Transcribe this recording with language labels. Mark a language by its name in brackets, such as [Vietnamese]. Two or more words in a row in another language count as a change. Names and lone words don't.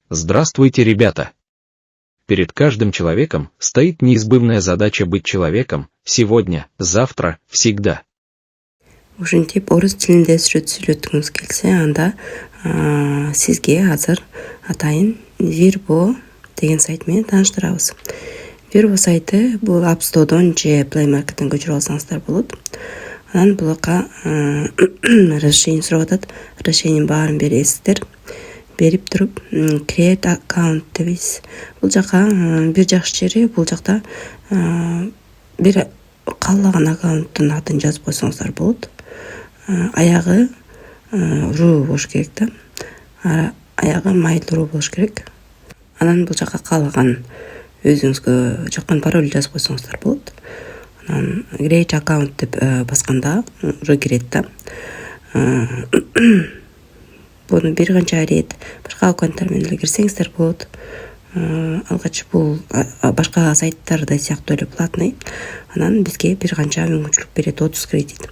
[Russian] Здравствуйте, ребята! Перед каждым человеком стоит неизбывная задача быть человеком сегодня, завтра, всегда. [Kyrgyz] Ушинтип орус тилинде сүйлөткүңүз келсе, анда сизге азыр атайын Virbo деген сайт менен тааныштырабыз. Virbo сайты бул App Store'дон же Play Market'тен көчүрүп алсаңыздар болот. Анан булакка разрешение сурап атат. Разрешениенин баарын бересиздер. Берип туруп [English] create account [Kyrgyz] дебиз. Бул жака бир жакшы жери, бул жакта бир каалаган аккаунттун атын жазып койсоңуздар болот. Аягы ру болуш керек да. Аягы майлуу болуш керек. Анан бул жака каалаган өзүңүзгө жаккан пароль жазып койсоңуздар болот. Анан [English] create account [Kyrgyz] деп басканда уже кирет да. Буну бир канча ирет башка аккаунттар менен эле кирсеңиздер болот. Алгач бул башка сайттарда сыяктуу эле платный. Анан бизге бир канча мүмкүнчүлүк берет, 30 кредит.